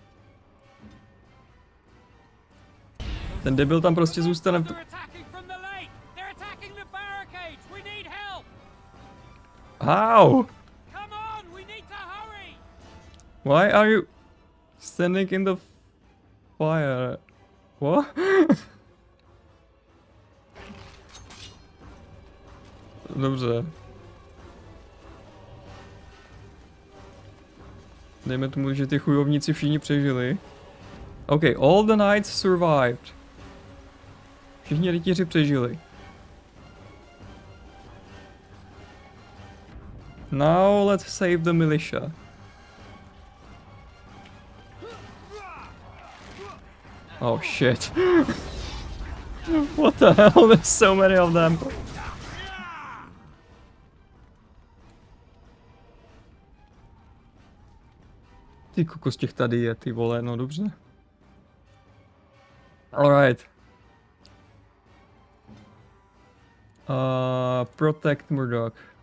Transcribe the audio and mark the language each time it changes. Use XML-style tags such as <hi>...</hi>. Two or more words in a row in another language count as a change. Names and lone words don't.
<cs>Ten debil tam prostě zůstane v...</cs> <en>How? Why are you standing in the fire? What?</en> <cs>Dobře. Dejme tomu, že ty chujovníci všichni přežili.</cs> <en>Okay, all the knights survived.</en> <cs>Všichni rytíři přežili.</cs> <en>Now let's save the militia. Oh shit. What the hell? There's so many of them.</en> <cs>Ty kokos, těch tady je, ty vole, no dobře.</cs> <en>Alright. Protect Murdoch.</en>